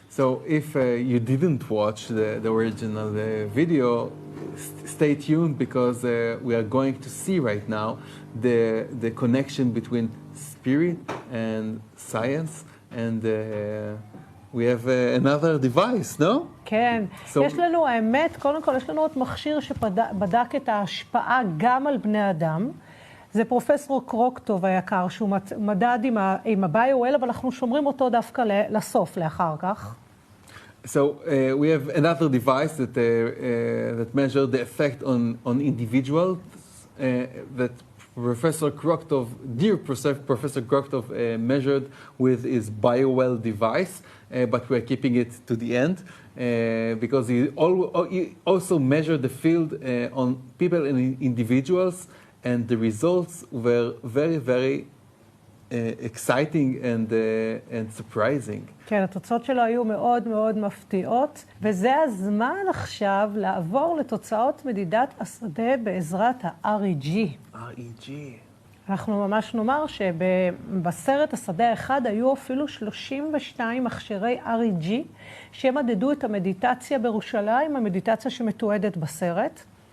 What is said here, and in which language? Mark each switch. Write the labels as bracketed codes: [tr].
[en] So if you didn't watch the original video, stay tuned, because we are going to see right now the connection between spirit and science, and we have another device, no? [he] כן, יש לנו, האמת, קודם כל יש לנו עוד מכשיר שבדק את ההשפעה גם על בני אדם. זה פרופסור קרוקטוב היקר, שהוא מדד עם ה-BioWell, אבל אנחנו שומרים אותו דווקא לסוף, לאחר כך. [en] So we have another device that measures the effect on individuals that Professor Kroktov, dear Professor Kroktov, measured with his BioWell device, but we are keeping it to the end because he also measured the field on people and individuals, and the results were very, very exciting and surprising. [he] כן, התוצאות שלו היו מאוד מאוד מפתיעות, וזה הזמן עכשיו לעבור לתוצאות מדידת השדה בעזרת ה-REG. [en] REG. [he] אנחנו ממש נאמר שבסרט השדה האחד היו אפילו 32 מכשירי REG שמדדו את המדיטציה בירושלים, המדיטציה שמתועדת בסרט.